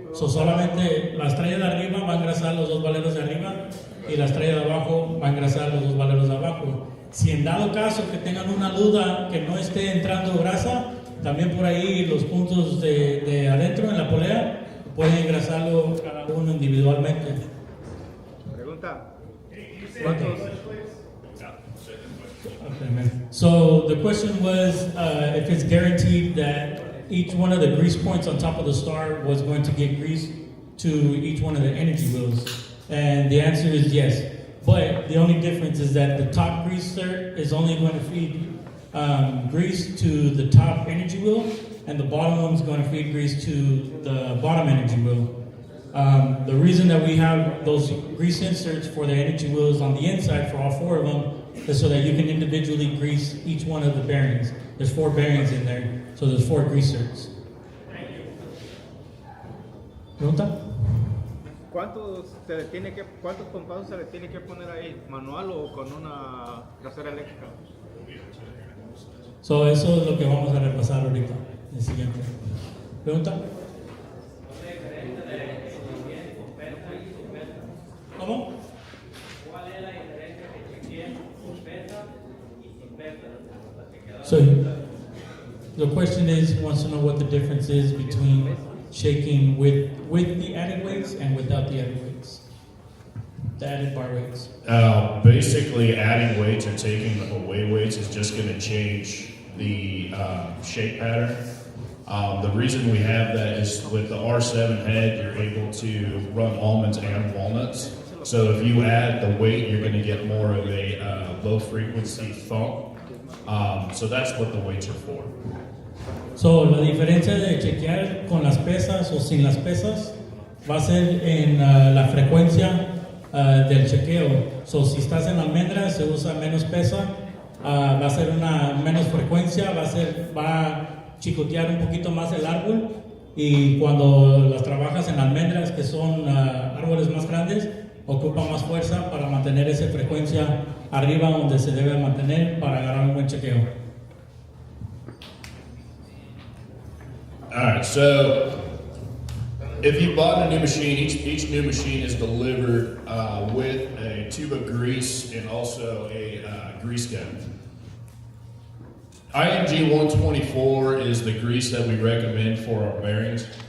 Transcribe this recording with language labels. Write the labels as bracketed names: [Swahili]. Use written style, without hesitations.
[Spanish] So, solamente la estrella de arriba va a engrasar los dos valeros de arriba y la estrella de abajo va a engrasar los dos valeros de abajo. Si en dado caso que tengan una duda que no esté entrando grasa, también por ahí los puntos de adentro en la polea pueden engrasarlo cada uno individualmente. Pregunta. [English] Okay, so the question was if it's guaranteed that each one of the grease points on top of the star was going to get grease to each one of the energy wheels, and the answer is yes. But the only difference is that the top grease zerk is only going to feed grease to the top energy wheel, and the bottom one is going to feed grease to the bottom energy wheel. The reason that we have those grease inserts for the energy wheels on the inside for all four of them is so that you can individually grease each one of the bearings. There's 4 bearings in there, so there's 4 grease zerks. [Spanish] ¿Pregunta? ¿Cuántos pompados se le tiene que poner ahí? ¿Manual o con una grasera eléctrica? So, eso es lo que vamos a repasar ahorita, el siguiente. ¿Pregunta? ¿Cómo? ¿Cuál es la diferencia que chequeen con pesa y sin pesa? [English] So, the question is, he wants to know what the difference is between shaking with the added weights and without the added weights. The added bar weights. Basically, adding weights or taking away weights is just going to change the shake pattern. The reason we have that is with the R7 head, you're able to run almonds and walnuts. So if you add the weight, you're going to get more of a low frequency thump. So that's what the weights are for. [Spanish] So, la diferencia de chequear con las pesas o sin las pesas va a ser en la frecuencia del chequeo. So, si estás en almendras se usa menos pesa, va a ser una menos frecuencia, va a chicotear un poquito más el árbol, y cuando las trabajas en almendras, que son árboles más grandes, ocupa más fuerza para mantener esa frecuencia arriba donde se debe mantener para agarrar un buen chequeo. [English] Alright, so if you bought a new machine, each new machine is delivered with a tube of grease and also a grease gun. IMG 124 is the grease that we recommend for our bearings.